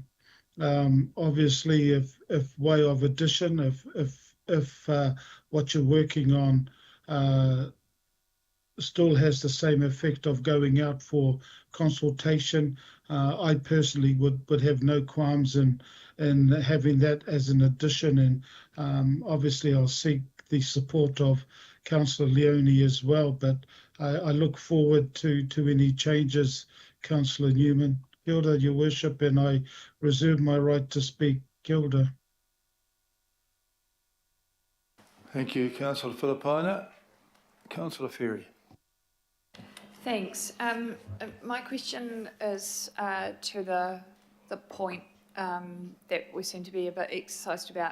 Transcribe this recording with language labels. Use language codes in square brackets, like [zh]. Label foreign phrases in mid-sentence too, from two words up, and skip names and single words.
[en] Obviously, if way of addition, if what you're working on still has the same effect of going out for consultation, I personally would have no qualms in having that as an addition. And obviously, I'll seek the support of Councillor Leone as well. But I look forward to any changes, Councillor Newman. [mi] Kia ora, [en] Your Worship, and I reserve my right to speak. [mi] Kia ora. [en] Thank you, Councillor Filipaina. Councillor Ferry. Thanks. My question is to the point that we seem to be a bit exercised about.